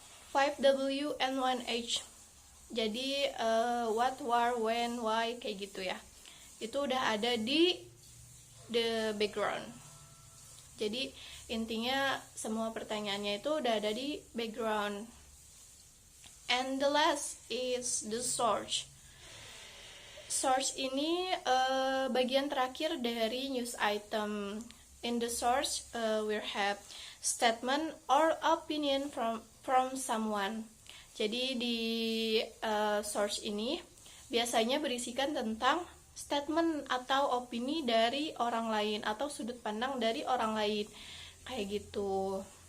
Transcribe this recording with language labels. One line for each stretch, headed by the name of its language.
English: 5W and 1H. Jadi what, where, when, why
Indonesian: kayak gitu ya. Itu udah ada di the background. Jadi intinya semua pertanyaannya itu udah ada di background.
English: And the last is the source.
Indonesian: Source ini bagian terakhir dari news item.
English: In the source, we have statement or opinion from someone.
Indonesian: Jadi di source ini biasanya berisikan tentang statement atau opini dari orang lain atau sudut pandang dari orang lain, kayak gitu.